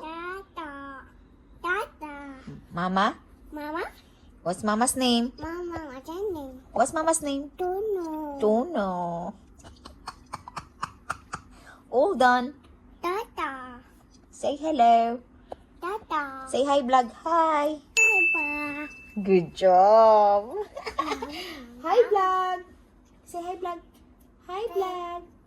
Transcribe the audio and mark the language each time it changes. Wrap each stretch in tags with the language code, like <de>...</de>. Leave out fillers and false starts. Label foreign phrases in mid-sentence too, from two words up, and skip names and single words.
<en>Tata. Tata. Mama? Mama? What's mama's name? Mama, what's your name? What's mama's name? Dono. Dono. All done. Tata. Say hello. Tata. Say hi, vlog. Hi. Hi, ba. Good job. Hi, vlog. Say hi, vlog. Hi, vlog.</en>